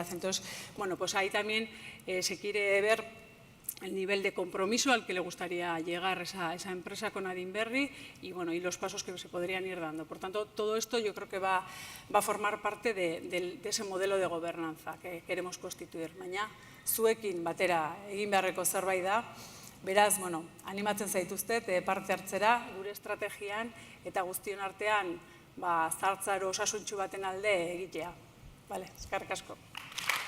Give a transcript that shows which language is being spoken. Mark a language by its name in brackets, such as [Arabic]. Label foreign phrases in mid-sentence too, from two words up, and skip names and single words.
[Spanish] Entonces, pues ahí también se quiere ver el nivel de compromiso al que le gustaría llegar esa empresa con Adinberri y los pasos que se podrían ir dando. Por tanto, todo esto yo creo que va a formar parte de ese modelo de gobernanza que queremos constituir. [Basque] Baina, zuekin batera egin beharreko zerbait da, beraz, animatzen zaituztet parte hartzera gure estrategian eta guztion artean zartzaro osasuntsu baten alde egitea. Eskerrik asko.